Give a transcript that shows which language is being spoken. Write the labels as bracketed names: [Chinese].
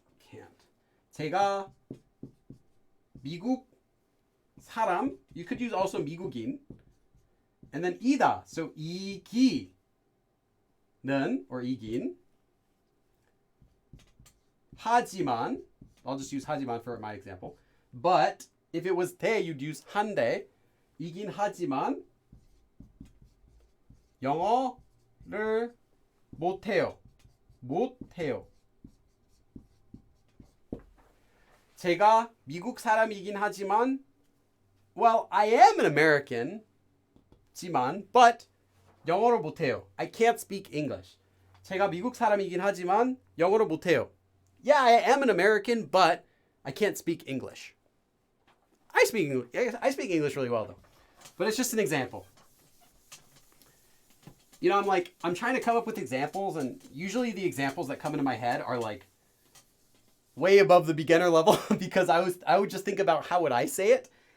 [English] Can't. [Korean] 제가 미국 사람, [English] you could use also 미국인. And then 이다, so 이기는 or 이긴. 하지만, I'll just use 하지만 for my example. But if it was 대, you'd use 한데. [Korean] 이긴 하지만 영어를 못해요. 못해요. 제가 미국 사람이긴 하지만 [English] well, I am an American, but [Korean] 영어를 못해요. [English] I can't speak English. [Korean] 제가 미국 사람이긴 하지만 영어를 못해요. [English] Yeah, I am an American, but I can't speak English. I speak English really well, though. But it's just an example. You know, I'm trying to come up with examples, and usually the examples that come into my head are like way above the beginner level because I would just think about how would I say it.